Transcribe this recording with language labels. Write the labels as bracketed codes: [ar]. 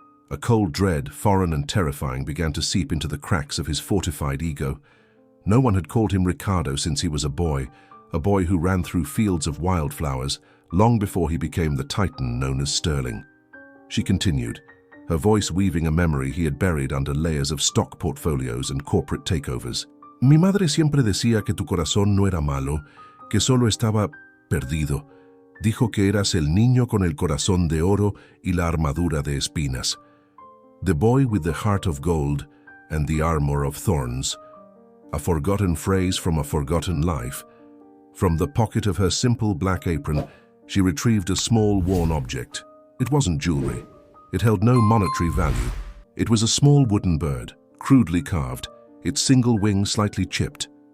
[en] A cold dread, foreign and terrifying, began to seep into the cracks of his fortified ego. No one had called him Ricardo since he was a boy who ran through fields of wildflowers, long before he became the titan known as Sterling. She continued, her voice weaving a memory he had buried under layers of stock portfolios and corporate takeovers. [es] Mi madre siempre decía que tu corazón no era malo, que solo estaba perdido. Dijo que eras el niño con el corazón de oro y la armadura de espinas. [en] The boy with the heart of gold and the armor of thorns. A forgotten phrase from a forgotten life. From the pocket of her simple black apron, she retrieved a small worn object. It wasn't jewelry. It held no monetary value. It was a small wooden bird, crudely carved, its single wing slightly chipped.